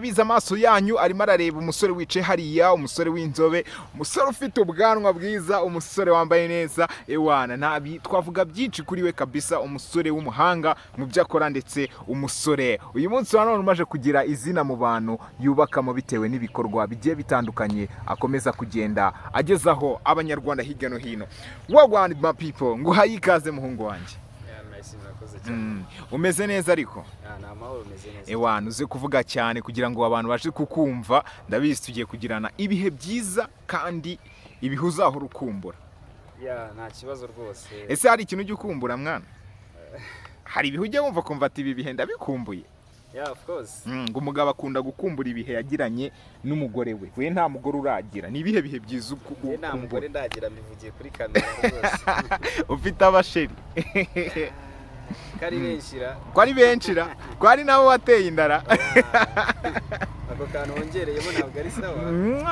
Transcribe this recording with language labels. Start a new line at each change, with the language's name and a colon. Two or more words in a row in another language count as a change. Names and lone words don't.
Kinyarwanda: ndabiza amaso yanyu arimo arareba umusore wicaye hariya umusore w'inzobe umusore ufite ubwanwa bwiza umusore wambaye neza ewana nabi twavuga byinshi kuri we kabisa umusore w'umuhanga mu byo akora ndetse umusore uyu munsi wa none umaje kugira izina mu bantu yubakamo bitewe n'ibikorwa bigiye bitandukanye akomeza kugenda agezaho abanyarwanda hirya no hino wagwani
English: my people
Kinyarwanda: nguhaye ikaze muhungu wanjye umeze neza ariko ewana uze kuvuga cyane kugira ngo abantu baje kukumva ndabizi tugiye kugirana ibihe byiza kandi ibihe uzahora ukumbura nta kibazo rwose ese hari ikintu ujya ukumbura mwana hari ibihe ujya wumva kumva ati ibi bihe ndabikumbuye
English: of course
Kinyarwanda: ngo umugabo akunda gukumbura ibihe yagiranye n'umugore we nta mugore uragira ni ibihe bihe byiza nta mugore ndagira mbivugiye kuri kamera rwose ufite abasheri kwari benshira kwari nabo wateye indara ako kantu wongereyemo ntabwo ari sawa